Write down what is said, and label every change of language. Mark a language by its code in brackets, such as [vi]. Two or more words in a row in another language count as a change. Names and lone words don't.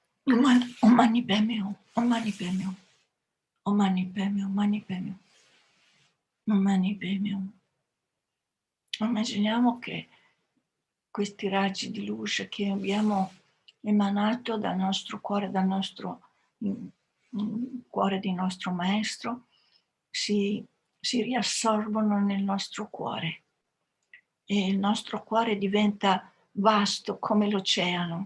[sa] Omani Padme, Omani Padme, Omani Padme, Omani Padme, Omani Padme. [it] Immaginiamo che questi raggi di luce che abbiamo emanato dal nostro cuore, dal nostro cuore di nostro maestro, si riassorbono nel nostro cuore e il nostro cuore diventa vasto come l'oceano.